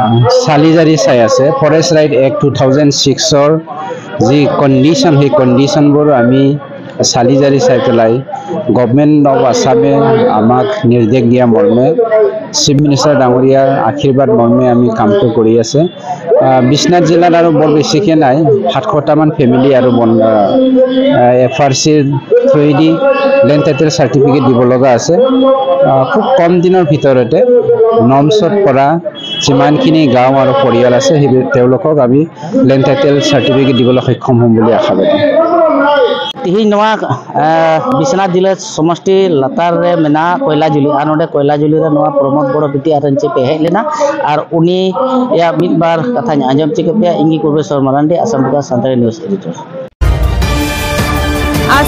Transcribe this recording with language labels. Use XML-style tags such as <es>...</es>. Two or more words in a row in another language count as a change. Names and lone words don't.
<as>চালিজাৰি চাই আছে ফৰেষ্ট ৰাইট এক্ট 2006ৰ যি কন্ডিশন সেই কন্ডিশনবোৰ আমি চালিজাৰি চাই পেলাই গভৰ্ণমেণ্ট অফ আসামে আমাক নিৰ্দেশ দিয়া মৰ্মে</as> <en>Chief Minister</en> <as>ডাঙৰীয়াৰ আশীৰ্বাদ মৰ্মে আমি কামটো কৰি আছে বিশ্বনাথ জিলাত আৰু বৰ বেছিকৈ নাই 700টামান ফেমিলি আৰু FRCৰ</as> <en>through the land title certificate</en> <as>দিব লগা আছে খুব কম দিনৰ ভিতৰতে নমছত পৰা যিমানখিনি গাঁও আৰু পৰিয়াল আছে সেই তেওঁলোকক আমি</as> <en>land title certificate</en> <as>দিবলৈ সক্ষম হ'ম বুলি আশাবাদী</as> <sat>ᱛᱮᱦᱮᱧ ᱱᱚᱣᱟ ᱵᱤᱥᱱᱟᱛ ᱡᱤᱞᱟ ᱥᱚᱢᱚᱥᱴᱤ ᱞᱟᱛᱟᱨ ᱨᱮ ᱢᱮᱱᱟᱜ ᱠᱚᱭᱞᱟ ᱡᱩᱞᱤ ᱟᱨ ᱱᱚᱰᱮ ᱠᱚᱭᱞᱟ ᱡᱩᱞᱤ ᱨᱮ ᱱᱚᱣᱟ ᱯᱨᱚᱢᱳᱫ ᱵᱚᱲᱚ BTR ᱨᱮᱱ ᱪᱮᱯᱮ ᱦᱮᱡ ᱞᱮᱱᱟ ᱟᱨ ᱩᱱᱤ ᱭᱟ ᱢᱤᱫ ᱵᱟᱨ ᱠᱟᱛᱷᱟᱧ ᱟᱸᱡᱚᱢ ᱪᱮᱫ ᱯᱮᱭᱟ ᱤᱧ ᱜᱮ ᱯᱨᱚফᱮᱥᱚᱨ ᱢᱟᱨᱟᱱᱰᱤ ᱟᱥᱟᱢ ᱯᱚᱠᱟᱥ ᱥᱟᱱᱛᱟᱲᱤ</sat> <en>news editor</en>